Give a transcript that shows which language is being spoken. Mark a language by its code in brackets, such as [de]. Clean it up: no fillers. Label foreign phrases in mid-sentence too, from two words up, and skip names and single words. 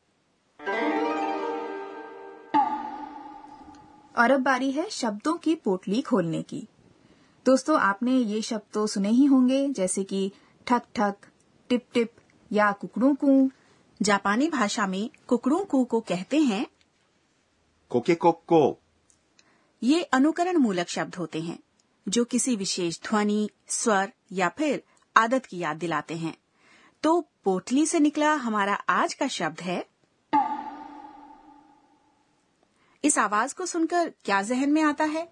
[hi] और अब बारी है शब्दों की पोटली खोलने की। दोस्तों, आपने ये शब्द तो सुने ही होंगे, जैसे कि ठक ठक, टिप टिप या कुकड़ू कू। जापानी भाषा में कुकड़ू कू को कहते हैं [ja] コケコッコー [hi] ये अनुकरण मूलक शब्द होते हैं जो किसी विशेष ध्वनि, स्वर या फिर आदत की याद दिलाते हैं। तो पोटली से निकला हमारा आज का शब्द है। इस आवाज को सुनकर क्या जहन में आता है?